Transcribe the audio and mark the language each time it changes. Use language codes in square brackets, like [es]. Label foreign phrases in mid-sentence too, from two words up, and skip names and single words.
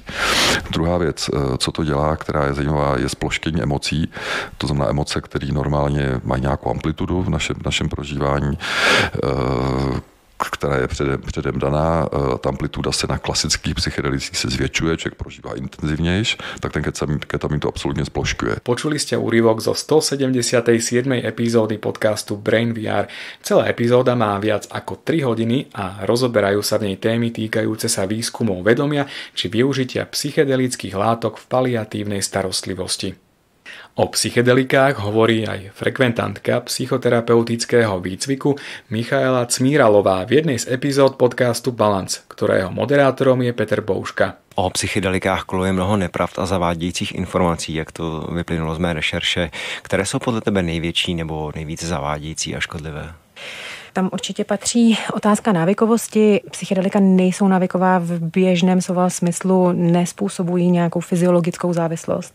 [cs] Druhá věc, co to dělá, která je zajímavá, je sploštění emocí, to znamená emoce, které normálně mají nějakou amplitudu v našem prožívání, která je předem daná, ta amplituda se na klasických psychedelicích se zvětšuje, člověk prožívá intenzívnejš, tak ten ketamin to absolútne splošťuje. [sk] Počuli ste úryvok zo 177. epizódy podcastu Brain VR. Celá epizóda má viac ako 3 hodiny a rozoberajú sa v nej témy týkajúce sa výskumov vedomia či využitia psychedelických látok v paliatívnej starostlivosti. O psychedelikách hovorí aj frekventantka psychoterapeutického výcviku Michaela Cmíralová v jednej z epizód podcastu Balance, ktorého moderátorom je Petr Bouška. [cs] O psychedelikách koluje mnoho nepravd a zavádějících informací, jak to vyplynulo z mé rešerše. Které jsou podle tebe největší nebo nejvíce zavádějící a škodlivé? Tam určitě patří otázka návykovosti. Psychedelika nejsou návyková v běžném slova smyslu, nespůsobují nějakou fyziologickou závislost.